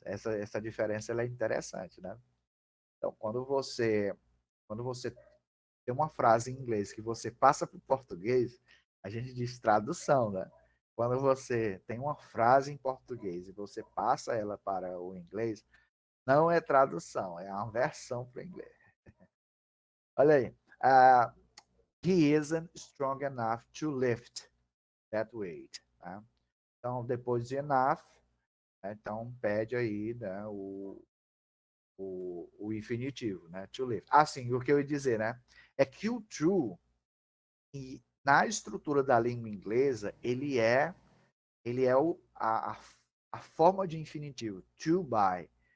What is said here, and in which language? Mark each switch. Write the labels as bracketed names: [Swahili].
[Portuguese] Essa diferença ela é interessante, né? Então, quando você tem uma frase em inglês que você passa para o português, a gente diz tradução, né? Quando você tem uma frase em português e você passa ela para o inglês, não é tradução, é uma versão para o inglês. Olha aí. [English] He isn't strong enough to lift that weight. [Portuguese] Tá? Então, depois de enough, né, então pede aí, né, o infinitivo, né? To lift. Sim, o que eu ia dizer, né? É que o to, na estrutura da língua inglesa, ele é a forma de infinitivo, to buy.